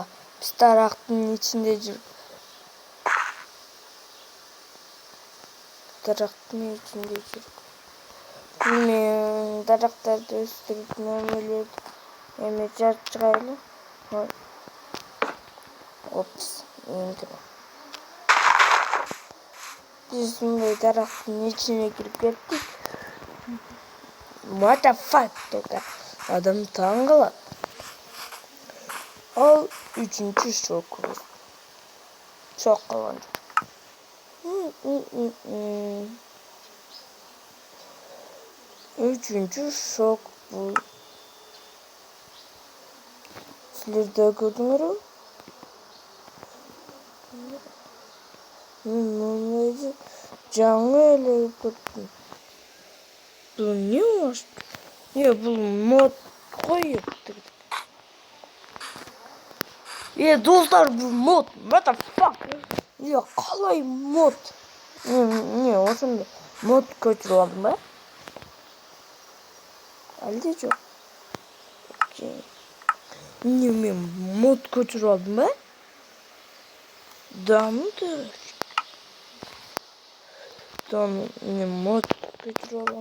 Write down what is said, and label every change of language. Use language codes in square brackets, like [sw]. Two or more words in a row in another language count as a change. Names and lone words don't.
[ky] Биз дарактын ичинде жүрүп. Мен дарактарды өстүрүп эме жарып чыгайлы. Опс. Биз мындай дарактын ичине кирип кеттик. [en] What the fuck [ky] деп адам таң калат. Ал үчүнчү шокубуз. Шок кылган жок. Үчүнчү шок бул. Силер да көрдүңөрбү? Мындай жаңы эле көрдүм. Бул эмне болуш? Бул мод коюп. Достар, бул мод. [en] What the fuck? [ky] Калай мод? Ошондо мод көчүрүп алдым ба? Алде жок. Мен мод көчүрүп алдым ба? Дамды. Мен мод көчүрүп алдым.